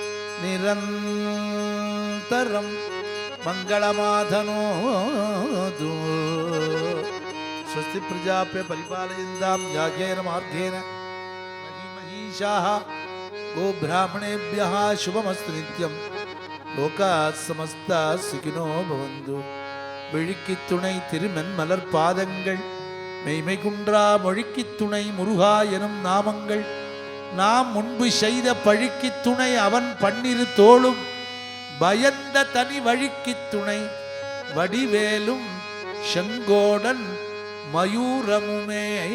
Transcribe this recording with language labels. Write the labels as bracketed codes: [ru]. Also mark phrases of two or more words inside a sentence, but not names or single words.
[sa] निरंतरं मंगलमाधनोतु स्वस्ति प्रजाप्य परिपालयन्तां याज्ञेन मार्गेण महीमहीषाः गो ब्राह्मणेभ्यः शुभमस्तु नित्यं लोकाः समस्ताः सुखिनो भवन्तु. [ta] விழிக்கு துணை திருமென் மலர் பாதங்கள் மெய்மை குன்றா மொழிக்கு துணை முருகா எனும் நாமங்கள் நாம் முன்பு செய்த பழிக்கு துணை அவன் பன்னிரு தோளும் பயந்த தனி வழிக்கு துணை வடிவேலும் செங்கோடன் மயூரமுமே